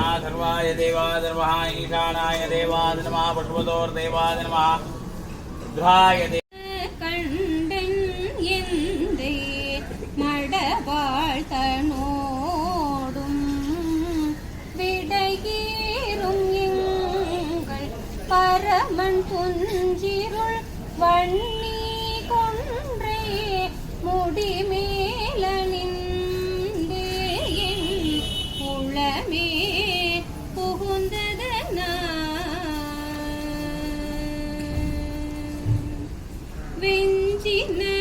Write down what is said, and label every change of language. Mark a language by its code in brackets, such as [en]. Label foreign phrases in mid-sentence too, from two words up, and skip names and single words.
[sa] सर्वाय देवाय नमः ईशानाय देवाय नमः पशुपतोर देवाय नमः रुद्राय [ta] கண்டன் எந்தை மடவாழ் தனோடும் விடையேறும் எங்கள் பரமன் துஞ்சிருள் வன்னி கொன்றே முடிமேலனின் வெஞ்சின